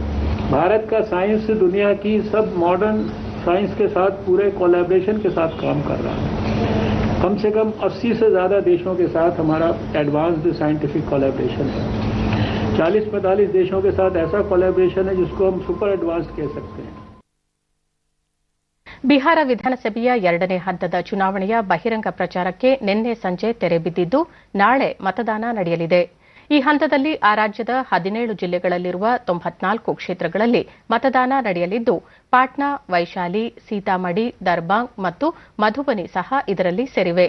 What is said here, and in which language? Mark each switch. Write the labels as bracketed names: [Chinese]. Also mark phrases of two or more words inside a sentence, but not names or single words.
[Hindi] भारत का साइंस दुनिया की सब [English] modern science [Hindi] के साथ पूरे कोलैबोरेशन के साथ काम कर रहा है. कम से कम 80 से ज़्यादा देशों के साथ हमारा [English] advanced scientific collaboration [Hindi] है. 40-45 देशों के साथ ऐसा कोलैबोरेशन है जिसको हम [English] super advanced [Hindi] कह सकते हैं. [Kannada] ಬಿಹಾರ ವಿಧಾನಸಭೆಯ 2ನೇ ಹಂತದ ಚುನಾವಣೆಯ ಬಹಿರಂಗ ಪ್ರಚಾರಕ್ಕೆ ನಿನ್ನೆ ಸಂಜೆ ತೆರೆ ಬಿದ್ದಿದ್ದು, ನಾಳೆ ಮತದಾನ ನಡೆಯಲಿದೆ. ಈ ಹಂತದಲ್ಲಿ ಆ ರಾಜ್ಯದ 17 ಜಿಲ್ಲೆಗಳಲ್ಲಿರುವ 94 ಕ್ಷೇತ್ರಗಳಲ್ಲಿ ಮತದಾನ ನಡೆಯಲಿದ್ದು, ಪಾಟ್ನಾ, ವೈಶಾಲಿ, ಸೀತಾಮಡಿ, ದರ್ಬಾಂಗ್ ಮತ್ತು ಮಧುಬನಿ ಸಹ ಇದರಲ್ಲಿ ಸೇರಿವೆ.